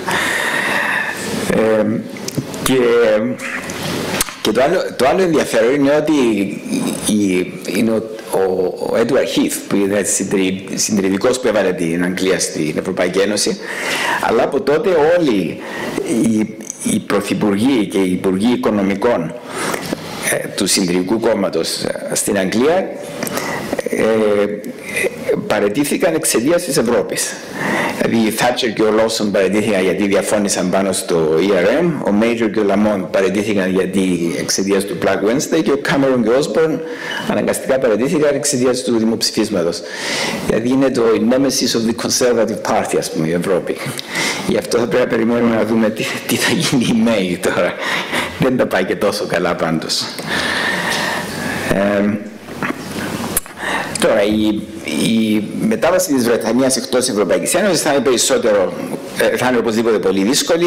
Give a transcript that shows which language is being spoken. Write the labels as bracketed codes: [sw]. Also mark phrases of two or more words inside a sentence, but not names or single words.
[el] Και το άλλο ενδιαφέρον είναι ότι ο Έντουαρντ Χίθ, που είναι συντηρητικός που έβαλε την Αγγλία στην Ευρωπαϊκή Ένωση, αλλά από τότε όλοι οι πρωθυπουργοί και οι υπουργοί οικονομικών του συντηρητικού κόμματος στην Αγγλία παραιτήθηκαν εξαιτίας της Ευρώπης. Δηλαδή η Θάτσερ και ο Λόσον παραιτήθηκαν γιατί διαφώνησαν πάνω στο ERM, ο Μέιτζορ και ο Λαμόν παραιτήθηκαν γιατί εξαιτίας του Black Wednesday και ο Κάμερον και ο Όσμπορν αναγκαστικά παραιτήθηκαν εξαιτίας του δημοψηφίσματος. Δηλαδή είναι το [en] nemesis of the Conservative Party, [el] ας πούμε, η Ευρώπη. Γι' αυτό θα πρέπει να περιμένουμε να δούμε τι θα γίνει η Μέη τώρα. Δεν τα πάει και τόσο καλά πάντως. Τώρα, η μετάβαση της Βρετανίας εκτός της Ευρωπαϊκής Ένωσης θα είναι οπωσδήποτε πολύ δύσκολη.